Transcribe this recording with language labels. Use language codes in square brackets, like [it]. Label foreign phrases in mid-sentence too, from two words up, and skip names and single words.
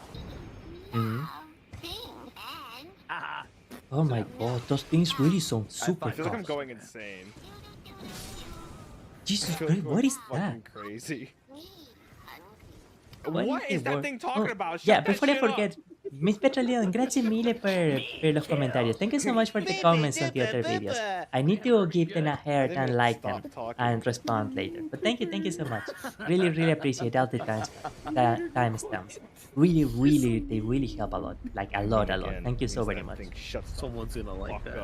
[en] Oh my god, those things really sound super I feel like I'm tough. going insane. Jesus Christ, what is that? Crazy. What is that thing talking about? Shut Yeah, that before I shit up. forget, Miss Petra Leon, [it] grazie mille [es] per los comentarios. [en] Thank you so much for the comments on the other videos. I need to give them a heart and like them and respond later. But thank you so much. Really, really appreciate all the timestamps. Really, they really help a lot. Like a lot. Thank you so very much. Someone's gonna like that.